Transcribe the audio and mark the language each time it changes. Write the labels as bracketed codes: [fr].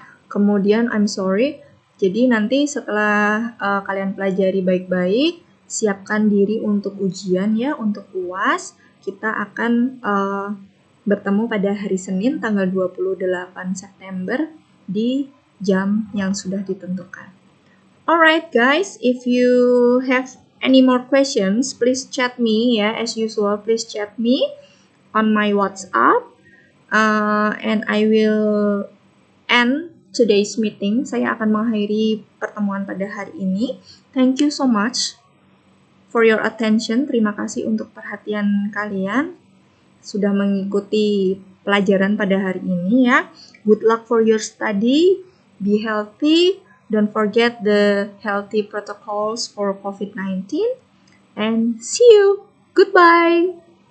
[id] Kemudian [en] I'm sorry, [id] jadi nanti setelah kalian pelajari baik-baik, siapkan diri untuk ujian ya, untuk UAS. Kita akan bertemu pada hari Senin tanggal 28 September di jam yang sudah ditentukan. [en] Alright guys, if you have any more questions, please chat me ya, as usual. Please chat me on my WhatsApp, and I will end today's meeting. [id] Saya akan mengakhiri pertemuan pada hari ini. [en] Thank you so much for your attention. [id] Terima kasih untuk perhatian kalian sudah mengikuti pelajaran pada hari ini ya. [en] Good luck for your study. Be healthy. Don't forget the healthy protocols for COVID-19. And see you. Goodbye.